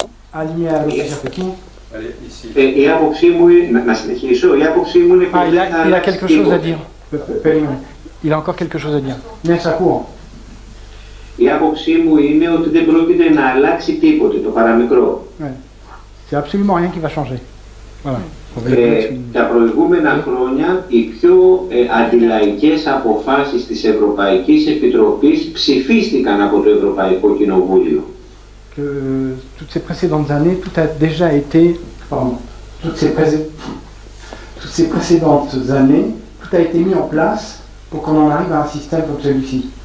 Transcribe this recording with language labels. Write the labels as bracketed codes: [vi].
[el] Άλλη μια ερώτηση από εκεί. Η άποψή μου είναι, να συνεχίσω, η άποψή μου είναι [fr] Ah, il a quelque chose à dire. [el] Περίμενε. [fr] Il a encore quelque chose à dire. [el] Ναι, σ' ακούω. Η άποψή μου είναι ότι δεν πρόκειται να αλλάξει τίποτε, το παραμικρό. [fr] C'est absolument rien qui va changer. Voilà. [el] Τα προηγούμενα χρόνια οι πιο αντιλαϊκές αποφάσεις της Ευρωπαϊκής Επιτροπής ψηφίστηκαν από το Ευρωπαϊκό Κοινοβούλιο. [fr] Que toutes ces précédentes années, tout a déjà été, pardon, toutes ces précédentes années, tout a été mis en place pour qu'on en arrive à un système comme celui-ci.